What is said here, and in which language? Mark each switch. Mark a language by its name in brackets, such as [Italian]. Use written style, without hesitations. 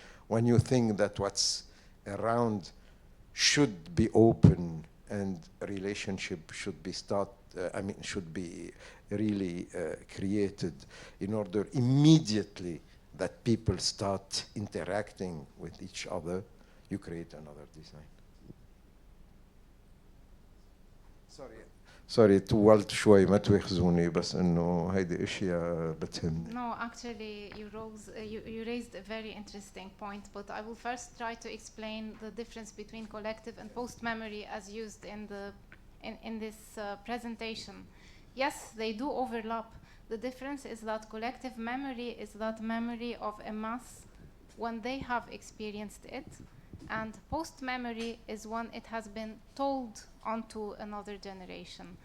[English] When you think that what's around should be open and a relationship should be should be really created in order immediately that people start interacting with each other, you create another design. [Arabic] Sorry طولت شوي ما تواخذوني بس انه هيدي اشياء بتهمني. [English] No, actually you raised a very interesting point, but I will first try to explain the difference between collective and post-memory as used in this presentation. Yes, they do overlap. The difference is that collective memory is that memory of a mass when they have experienced it, and post-memory is when it has been told onto another generation.